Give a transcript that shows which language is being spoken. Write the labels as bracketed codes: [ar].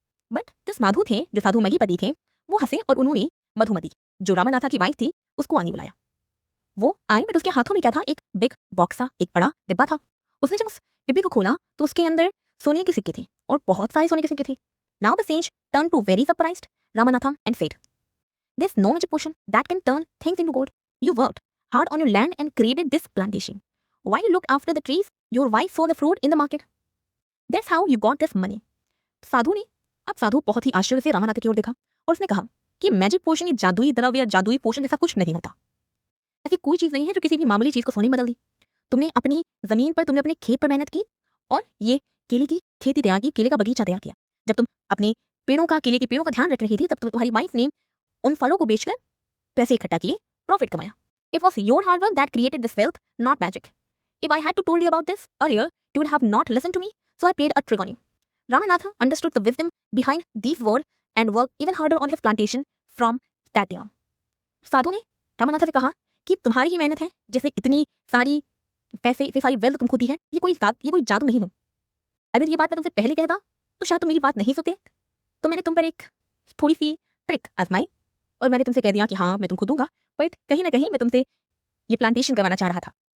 [hi] But जो साधु थे, जो साधु महीपति थे, वो हंसे और उन्होंने मधुमती जो रामानाथा की वाइफ थी उसको आने बुलाया। वो आई बट उसके हाथों में क्या था, एक बिग बॉक्स था, एक बड़ा डिब्बा था। उसने जब उस डिब्बे को खोला तो उसके अंदर सोने के सिक्के थे और बहुत सारे सोने के सिक्के थे। [en] Now the sage turn to very surprised Ramanatha and said, "There's no magic potion that can turn things into gold. You worked hard on your land and created this plantation. While you looked after the trees, your wife saw the fruit in the market. That's how you got this money." [hi] साधु बहुत ही आश्चर्य से रामानाथा की ओर देखा और उसने कहा कि magic potion, ये जादुई द्रव्य या जादुई पोशन जैसा कुछ नहीं होता। ऐसी कोई चीज नहीं है जो किसी भी मामूली चीज को सोने में बदल दी। तुमने अपनी जमीन पर, तुमने अपने खेत पर मेहनत की और ये केले की खेती तैयार की, केले का बगीचा तैयार किया। जब तुम अपने केले के पेड़ों का ध्यान रख रही थी तब तुम्हारी वाइफ ने उन फलों को बेचकर पैसे इकट्ठा किए, प्रॉफिट कमाया। [en] It was your hard work that created this wealth, not magic. If I had to told you about this earlier, you would have not listened to me, so I played a trick on you. Ramanatha understood the wisdom behind these words and worked even harder on his plantation from that day on. [hi] साधु ने रामानाथा से कहा कि तुम्हारी ही मेहनत है जैसे इतनी सारी पैसे, इतनी सारी वेल्थ तुमको दी है, ये कोई जादू नहीं है। अगर ये बात मैं तुमसे पहले कहता तो शायद तुम मेरी बात नहीं सुनते। तो मैंने तुम पर एक थोड़ी सी ट्रिक आजमाई और मैंने तुमसे कह दिया कि हाँ मैं तुमको दूंगा, बट कहीं ना कहीं मैं तुमसे ये प्लांटेशन करवाना चाह रहा था।